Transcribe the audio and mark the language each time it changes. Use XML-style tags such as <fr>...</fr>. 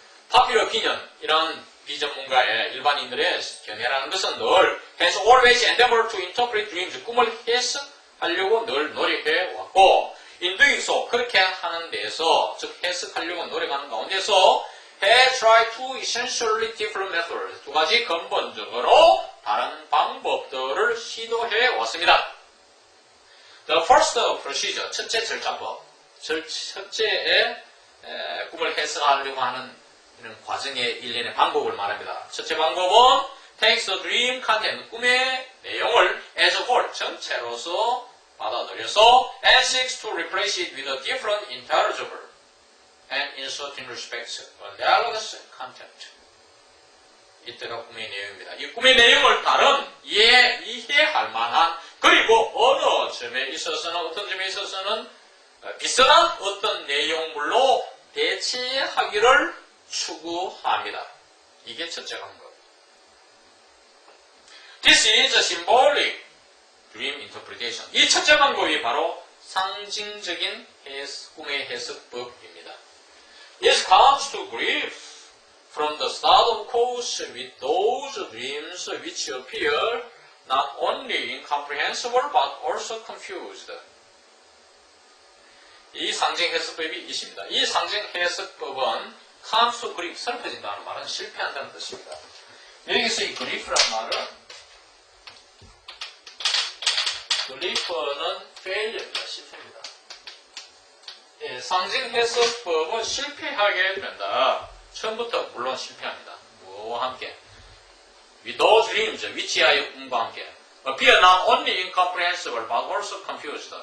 <en>Popular opinion,</en> <ko>이런 비전문가의 일반인들의 견해라는 것은 늘</ko> <en>has always endeavored to interpret dreams,</en> <ko>꿈을 해석하려고 늘 노력해 왔고,</ko> <en>in doing so,</en> <ko>그렇게 하는 데에서, 즉 해석하려고 노력하는 가운데서</ko> <en>has tried two essentially different methods,</en> <ko>두 가지 근본적으로 다른 방법들을 시도해 왔습니다.</ko> <en>The first procedure,</en> <ko>첫째 절차법, 첫째의 꿈을 해석하려고 하는 이런 과정의 일련의 방법을 말합니다. 첫째 방법은</ko> <en>takes the dream content,</en> <ko>꿈의 내용을</ko> <en>as a whole,</en> <ko>전체로서 받아들여서</ko> <en>and seeks to replace it with a different, intelligible and in certain respects analogous content.</en> <ko>이때가 꿈의 내용입니다. 이 꿈의 내용을 다른 이해할 만한, 그리고 어느 점에 있어서는, 어떤 점에 있어서는 비슷한 어떤 내용물로 대체하기를 추구합니다. 이게 첫째 방법.</ko> <en>This is a symbolic dream interpretation.</en> <ko>이 첫째 방법이 바로 상징적인 꿈의 해석법입니다.</ko> <en>It comes to grief from the start of course with those dreams which appear not only incomprehensible but also confused.</en> <ko>이 상징 해석법이 있습니다. 이 상징 해석법은</ko> <en>comes to grief,</en> <ko>슬퍼진다는 말은 실패한다는 뜻입니다. 여기서 이 grief라는 말은 belief는 failure입니다. 실패입니다. 예, 상징 해석법은 실패하게 된다. 처음부터 물론 실패합니다. 뭐와 함께?</ko> <en>With those dreams,</en> <ko>위치하여 꿈과 함께.</ko> <en>appear not only incomprehensible but also confused.</en>